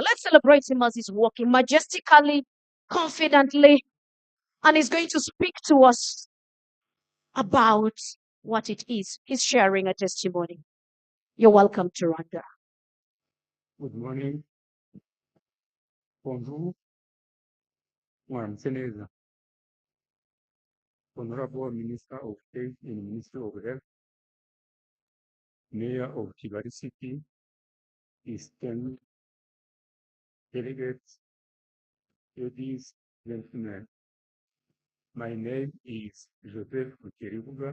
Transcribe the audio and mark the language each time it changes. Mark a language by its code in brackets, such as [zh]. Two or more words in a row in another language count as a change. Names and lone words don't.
[en] Let's celebrate him as he's walking majestically, confidently, and he's going to speak to us about what it is. He's sharing a testimony. You're welcome to Rwanda. Good morning. [fr] Bonjour. [rw] Mwaramutse neza. [en] Honorable Minister of State in Ministry of Health, Mayor of Kigali City, Eastern delegates, ladies, gentlemen. My name is Joseph Keribuga.